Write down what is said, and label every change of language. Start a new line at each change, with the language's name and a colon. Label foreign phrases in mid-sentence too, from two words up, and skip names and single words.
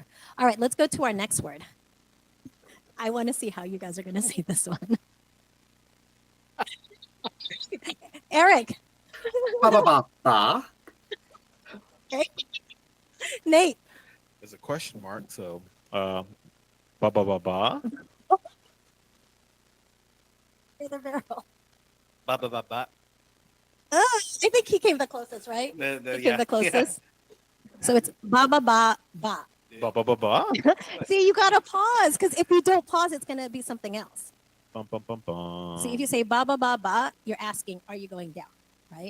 English: All right, let's go to our next word. I want to see how you guys are going to say this one. Eric, Ba-ba-ba-ba. Nate. There's a question mark, so ba ba ba ba. Brother Beryl. Ba ba ba ba. I think he came the closest, right? He came Yeah, the closest. So it's ba ba ba ba. Ba ba ba ba. See, you gotta pause because if you don't pause, it's gonna be something else. Bum, bum, bum, bum. See, if you say ba ba ba ba, you're asking, are you going down, right?